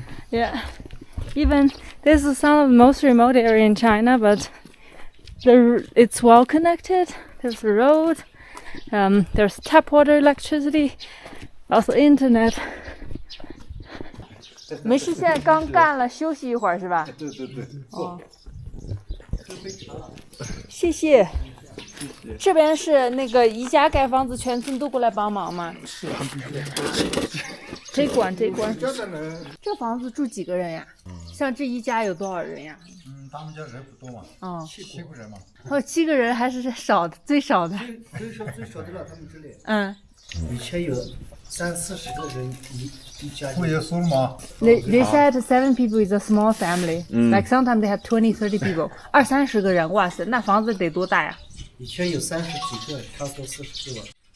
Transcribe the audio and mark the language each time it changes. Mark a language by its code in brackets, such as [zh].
[en] Yeah, even this is some of the most remote area in China, but it's well connected. There's a road, there's tap water, electricity, also internet. [zh] 没事，现在刚干了，休息一会儿是吧？对。哦，谢谢。这边是那个宜家盖房子，全村都过来帮忙吗？是啊。这关。这房子住几个人呀？像这一家有多少人呀？他们家人不多嘛。7个人嘛。 7个人还是少的，最少的。最少的了，他们这里。以前有30-40个人一家。会有数吗 [en] They said 7 people is a small family. Like sometimes they have 20-30 people. [zh] 20-30个人，哇塞，那房子得多大呀？以前有30几个，差不多40个吧。